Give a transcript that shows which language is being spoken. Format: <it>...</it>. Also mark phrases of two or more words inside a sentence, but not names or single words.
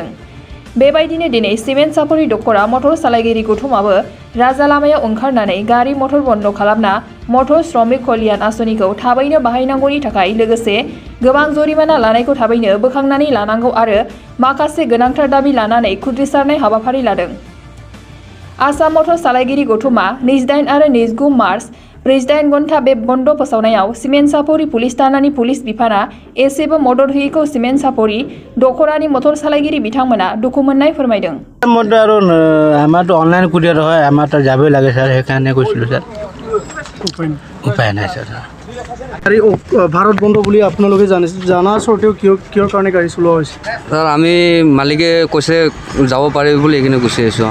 <brx>बेबायदिनो दिनै सिमेन्ट सापरि दखरा मटर सालायगिरि गौथुमाबो राजा लामायाव ओंखारनानै गारि मटर बन्द खालामना मटर श्रमिक कल्याण आसनिखौ थाबैनो बाहायनांगौनि थाखाय लोगोसे गोबां जरिमाना लानायखौ थाबैनो बोखांनानै लानांगौ आरो माखासे गोनांथार दाबि लानानै खुद्रिसारनाय हाबाफारि लादों। आसाम मटर सालायगिरि गौथुमा 28 आरो 29 मार्च 48 घन्टा बे बन्द फोसावनायाव सिमेन्ट सापरि पुलिस थानानि पुलिस बिफाना एसेबो मदद होयैखौ सिमेन्ट सापरि दखरानि मटर सालायगिरि बिथांमोना दुखु मोननाय फोरमायदों।</brx> <as>আমাৰতো</as> <en>online courier</en> <as>হয়, আমাৰ তাত যাবই লাগে স্যাৰ, সেইকাৰণে কৈছিলোঁ স্যাৰ। উপায় নাই স্যাৰ। ভাৰত বন্ধ বুলি আপোনালোকে জানা স্বত্তেও কিহৰ কাৰণে গাড়ী চলোৱা হৈছে? স্যাৰ আমি মালিকে কৈছে যাব পাৰি বুলি এইখিনি গুচি আহিছোঁ।</as>